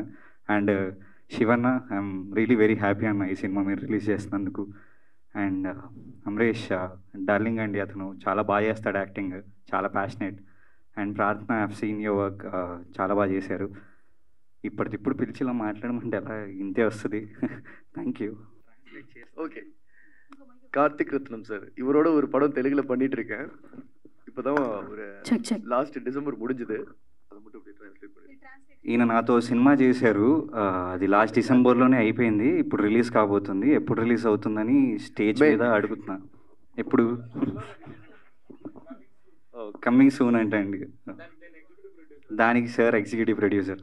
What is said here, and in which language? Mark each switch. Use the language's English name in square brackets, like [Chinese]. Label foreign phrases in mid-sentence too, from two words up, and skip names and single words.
[Telugu] అండ్ శివన్న, [English] I'm really very happy [Telugu] అన్న ఈ సినిమా మీరు రిలీజ్ చేసినందుకు. అండ్ అమరేష్ డార్లింగ్ అండి, అతను చాలా బాగా చేస్తాడు యాక్టింగ్, చాలా ప్యాషనేట్. అండ్ ప్రార్థన, [English] I have seen your work, [Telugu] చాలా బాగా చేశారు. ఇప్పటికిప్పుడు పిలిచి ఇలా మాట్లాడమంటే ఎలా ఇంతే வசதி. [English] thank you. [Tamil] ஓகே, கார்த்திக் ரத்னம் சார், இவரோட ஒரு படம் தெலுங்குல பண்ணிட்டு இருக்கேன். இப்போதான் ஒரு [English] last December [Tamil] முடிஞ்சது. அது மட்டும் அப்படியே ట్రాన్స్లేట్ பண்ணி. [Telugu] ఈయన నాతో సినిమా చేశారు, అది [English] last Decemberలోనే [Telugu] అయిపోయింది. ఇప్పుడు రిలీజ్ కాబోతుంది. ఎప్పుడు రిలీజ్ అవుతుందని స్టేజ్ మీద అడుగుతున్నా. ఎప్పుడు [English] coming soon [Telugu] అంటే అండి. దానికి సార్ [English] executive producer.